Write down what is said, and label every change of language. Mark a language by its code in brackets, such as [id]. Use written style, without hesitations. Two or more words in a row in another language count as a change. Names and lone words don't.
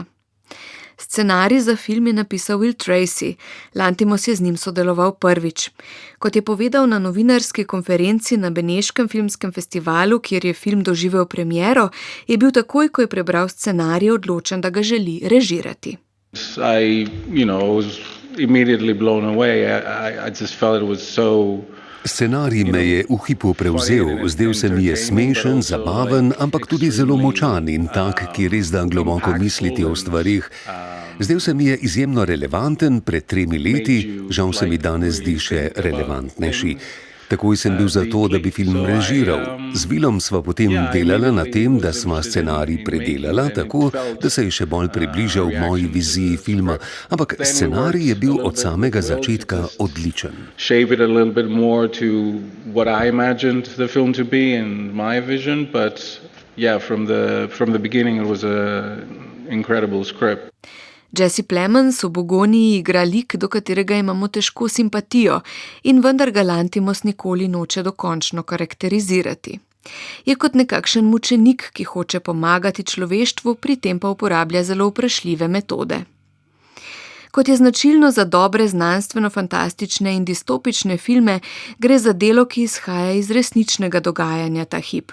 [sl] Scenarij za film je napisal Will Tracy, Lantimos je z njim sodeloval prvič. Kot je povedal na novinarski konferenci na Beneškem filmskem festivalu, kjer je film doživel premiero, je bil takoj, ko je prebral scenarij, odločen, da ga želi režirati. [en] I was immediately blown away. I just felt it was so... [sl] Scenarij me je v hipu prevzel, zdel se mi je smešen, zabaven, ampak tudi zelo močan in tak, ki res da globoko misliti o stvarih. Zdel se mi je izjemno relevanten pred 3 leti, žal se mi danes zdi še relevantnejši. Takoj sem bil za to, da bi film režiral. Z Willom sva potem delala na tem, da sva scenarij predelala tako, da se je še bolj približal moji viziji filma, ampak scenarij je bil od samega začetka odličen. [en] Shape it a little bit more to what I imagined the film to be and my vision, but yeah, from the beginning it was an incredible script. [sl] Jesse Plemons v Bogoniji igra lik, do katerega imamo težko simpatijo, in vendar ga Lantimos nikoli noče dokončno karakterizirati. Je kot nekakšen mučenik, ki hoče pomagati človeštvu, pri tem pa uporablja zelo vprašljive metode. Kot je značilno za dobre znanstveno-fantastične in distopične filme, gre za delo, ki izhaja iz resničnega dogajanja ta hip.